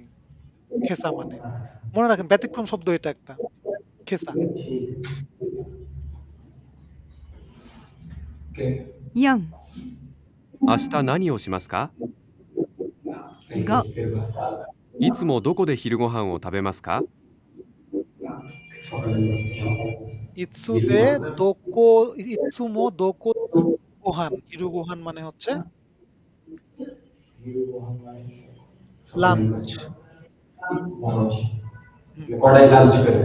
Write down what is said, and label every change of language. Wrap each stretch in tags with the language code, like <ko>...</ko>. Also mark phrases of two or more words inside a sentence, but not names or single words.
<bn>খেসা মানে মনে রাখেন ব্যতিক্রম শব্দ এটা একটা, খেসা।</bn> <ja>4、明日何をしますか 5、いつもどこで昼ご飯を食べますかいつで どこ いつも どこ ご飯, 昼ご飯</ja> <bn>মানে হচ্ছে লাঞ্চ। কড়াই লাঞ্চ করে</bn>